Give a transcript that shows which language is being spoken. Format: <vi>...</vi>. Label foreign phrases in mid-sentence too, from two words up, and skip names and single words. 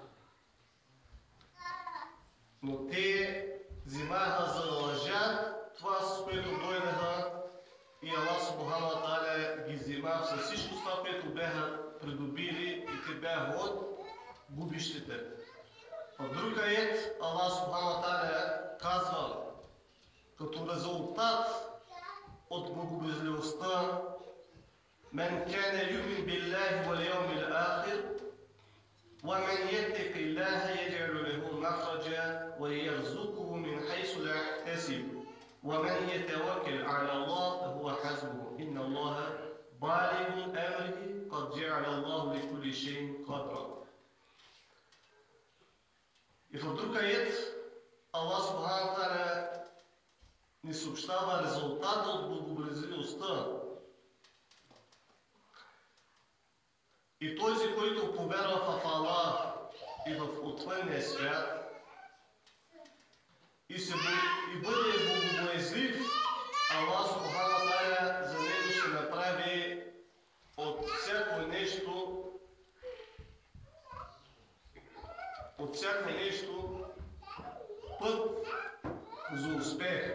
<bg>Но те взимаха за лъжа това, с което дойдаха, и Аллах</bg> <ar>سبحانه وتعالى</ar> <bg>ги взима с всичко това, което бяха придобили, и те бяха от губищите. В друг аят Аллах</bg> <ar>سبحانه وتعالى</ar> <bg>казва, като резултат от богобоязливостта:</bg> <ar>"من كان يؤمن بالله واليوم الآخر, ومن يتق الله يجعل له مخرجا ويرزقه من حيث لا يحتسب ومن يتوكل على الله فهو حسبه إن الله بالغ أمره قد جعل الله لكل شيء قدرا."</ar> <bg>И в друг аят Аллах</bg> <ar>سبحانه وتعالى</ar> <bg>ни съобщава резултата от богобоязливостта. И този, който повярва в Аллах и в отвънния свят и бъде богобоязлив, Аллах</bg> <ar>سبحانه وتعالى</ar> <bg>за него ще направи от всяко нещо път за успех.</bg>